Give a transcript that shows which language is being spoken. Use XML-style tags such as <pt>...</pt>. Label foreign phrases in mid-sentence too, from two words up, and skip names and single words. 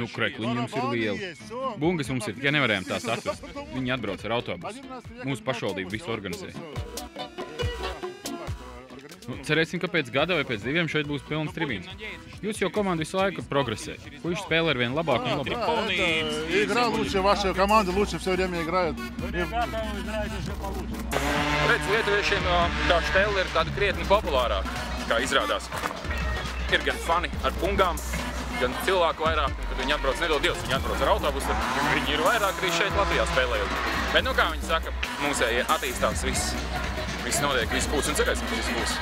<lv>Krekliņi mums ir lieli. Bungas mums ir, tikai nevarējām tās atvest. Viņi atbrauc ar autobusu. Mūsu pašvaldība visu organizē. Cerēsim, ka pēc gada vai pēc 2 šeit būs pilns tribīns. Jūs jau komanda visu laiku progresē. Puiši spēlē ar vien labāk un labāk.</lv> <ru>Игра лучше, ваша команда лучше все время играет.</ru> <lv>Redz, lietuviešiem tā štēle ir tāda krietni populārāka, kā izrādās. Ir gan fani ar bungām, gan cilvēku vairāk, un kad viņi atbrauc nedod Dievs, viņi atbrauc ar autobusu, viņi ir vairāk arī šeit Latvijā spēlējot. Bet, nu kā viņi saka, mūsējie attīstās viss. Viss notiek, viss būs un cerēsim, ka viss būs.</lv>